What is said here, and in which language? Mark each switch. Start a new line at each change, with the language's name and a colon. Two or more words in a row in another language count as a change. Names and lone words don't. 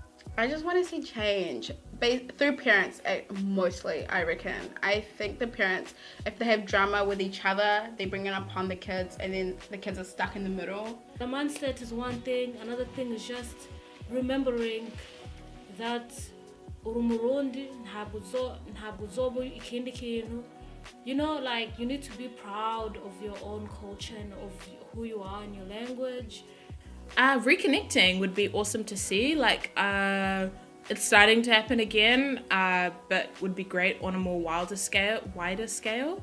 English: I just want to see change through parents, mostly, I reckon. I think the parents, if they have drama with each other, they bring it upon the kids, and then the kids are stuck in the middle. The mindset is one thing. Another thing is just remembering that
Rundi: urumurundi ntabwo uzoba ikindi kintu.
English: You know, like you need to be proud of your own culture and of who you are and your language. Reconnecting would be awesome to see. Like it's starting to happen again, but would be great on a more wider scale.